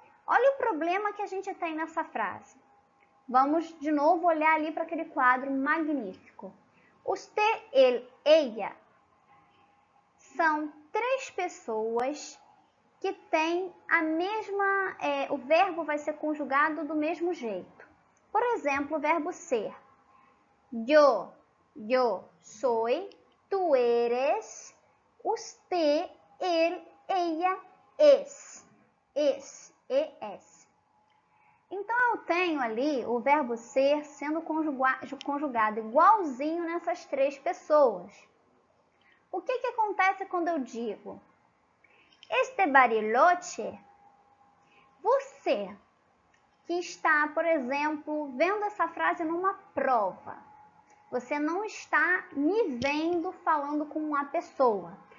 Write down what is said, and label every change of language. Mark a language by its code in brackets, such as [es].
[pt] Olha o problema que a gente tem nessa frase. Vamos de novo olhar ali para aquele quadro magnífico. Usted, ele, ella são três pessoas que têm a mesma... o verbo vai ser conjugado do mesmo jeito. Por exemplo, o verbo ser. [es] Yo soy, tú eres, usted, él, ella, es. Es. [pt] Então, eu tenho ali o verbo ser sendo conjugado igualzinho nessas três pessoas. O que acontece quando eu digo este bariloche? Você que está, por exemplo, vendo essa frase numa prova, você não está me vendo falando com uma pessoa.